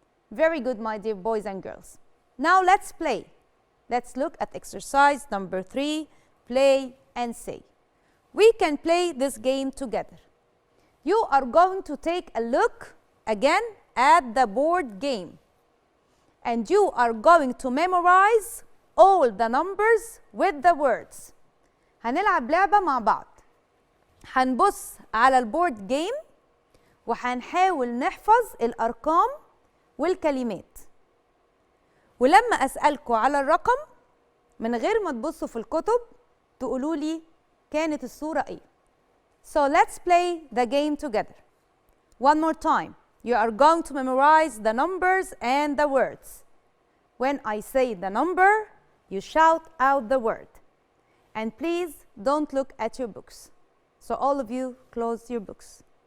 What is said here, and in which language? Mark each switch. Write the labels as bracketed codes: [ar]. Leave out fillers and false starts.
[en] Very good, my dear boys and girls. Now let's play. Let's look at exercise number 3, play and say. We can play this game together. You are going to take a look again at the board game. And you are going to memorize all the numbers with the words. [ar] هنلعب لعبة مع بعض. هنبص على البورد جيم وهنحاول نحفظ الأرقام والكلمات. ولما أسألكوا على الرقم من غير ما تبصوا في الكتب تقولوا لي كانت الصورة إيه. [en] So let's play the game together. One more time. You are going to memorize the numbers and the words. When I say the number, you shout out the word. And please don't look at your books. So all of you, close your books.